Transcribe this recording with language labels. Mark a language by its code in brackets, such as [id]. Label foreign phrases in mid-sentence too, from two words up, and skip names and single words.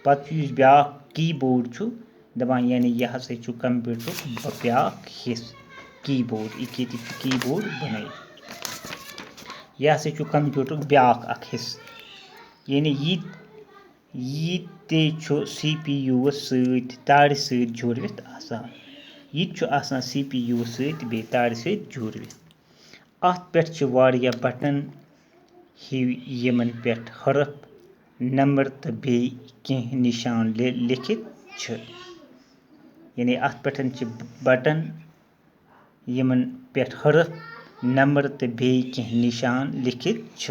[ks] पत छु ब्याक कीबोर्ड छु दपान यानी यह हसा छु कंप्यूटर ब्याक हिस्स कीबोर्ड। यह छु कीबोर्ड बनाई। यह हसा छु कंप्यूटर ब्याक अख हिस्स यानी यह ते छु CPU सहित तार सहित जुड़वित आसान। यह छु आसान CPU सहित बे तार सहित जुड़वित। अत पेट छु वारिया बटन यमन पेट हरफ, नंबर तो बे कह निशान लिखित छ। यानी अत पेटन छु बटन यमन पेट हरफ, नंबर तो बे कह निशान लिखित छ।